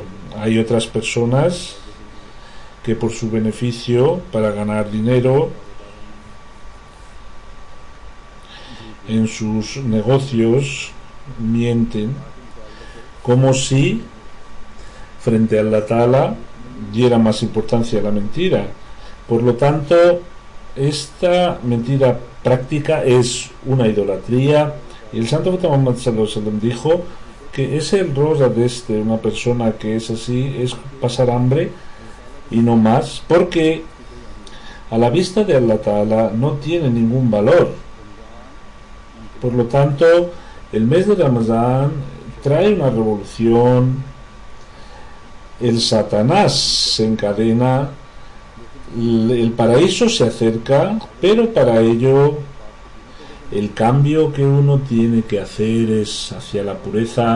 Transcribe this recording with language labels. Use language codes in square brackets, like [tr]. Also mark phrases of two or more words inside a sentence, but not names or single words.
[es] Hay otras personas que por su beneficio, para ganar dinero en sus negocios, mienten, como si frente a [ar] الله تعالى [es] diera más importancia a la mentira. Por lo tanto, esta mentira práctica es una idolatría, y el santo Muhammad [ar] صلى الله عليه وسلم [es] dijo que es el rosa de una persona que es así, es pasar hambre y no más, porque a la vista de [ar] الله تعالى [es] no tiene ningún valor. Por lo tanto, el mes de Ramadán trae una revolución, el Satanás se encadena, el paraíso se acerca, pero para ello el cambio que uno tiene que hacer es hacia la pureza.